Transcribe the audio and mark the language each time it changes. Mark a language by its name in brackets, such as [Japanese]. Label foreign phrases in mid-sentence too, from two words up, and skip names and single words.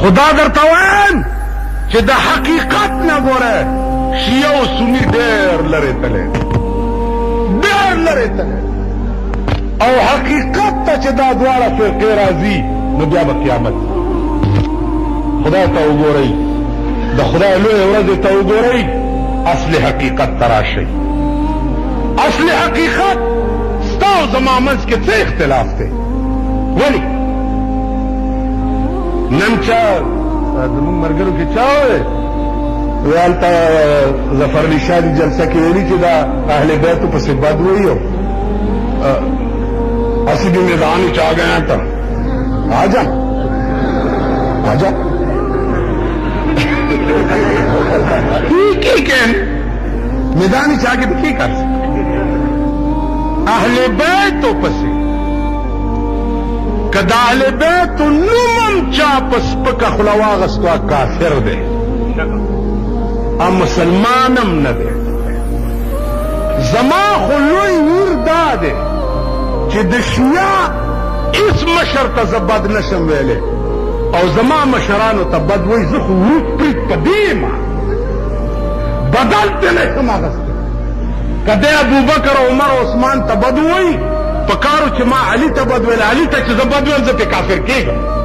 [Pashto] خدا درته وایم چې د حقیقت نه ګوره شیعه او سني ډېر لرې تللی او حقیقت ته چې دا دواړه فرقې راځي نو بیا به قیامت خدای ته وګورئ د خدای لویې ورځې ته وګورئ اصل حقیقت ته راشئ اصل حقیقت ستا او زما منځ کې څه اختلاف دی ولې نن چا زمونږ ملګرو کې چا وویل وی هلته ظفرعلي شاه دي جلسه کې ویلي چې دا اهل بیتو پسې بد وایي [Punjabi] اسی بھی میدان چ آ گئے تو آ جا میدان چ آگے تو کی کر سکتے [Pashto] اہل بیتو پسې که د اهل بیتو نوم هم چا په سپکه خوله واغستو کافر دی او مسلمان هم نه دی زما خو لوی ویر دا دی چې د شیعه هیڅ مشر ته زه بد نشم ویلی او زما مشرانو ته بد وایي زه خو ورود پرید په دې یم بدل ته نشم اخیستی که دی ابوبکر او عمر او عثمان ته بد وایي پکارو چې ما علي ته بد ویل علي ته چې زه بد ویم زه پې کافر کېږم